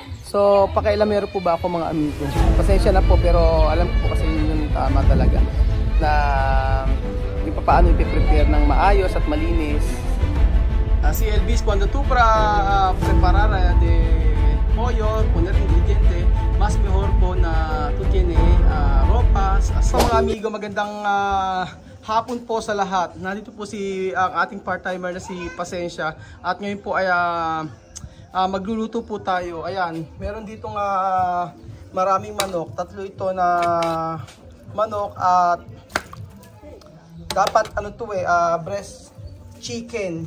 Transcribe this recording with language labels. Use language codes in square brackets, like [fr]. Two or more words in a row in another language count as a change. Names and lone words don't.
[tl] So, pakailamero po ba ako mga amigo? Pasensya na po pero alam ko po kasi yun yung tama talaga. Na hindi pa paano i-prepare ng maayos at malinis. [es] Si Elvis, cuando tú para preparar de pollo, poner ingrediente, mas mejor [tl] po na [es] tú tiene ropas. [tl] So mga amigo, magandang hapon po sa lahat. Nandito po si ang ating part-timer na si Pasensya. At ngayon po ay magluluto po tayo. Ayan, meron ditong maraming manok. Tatlo ito na manok at dapat ano to [en] breast chicken.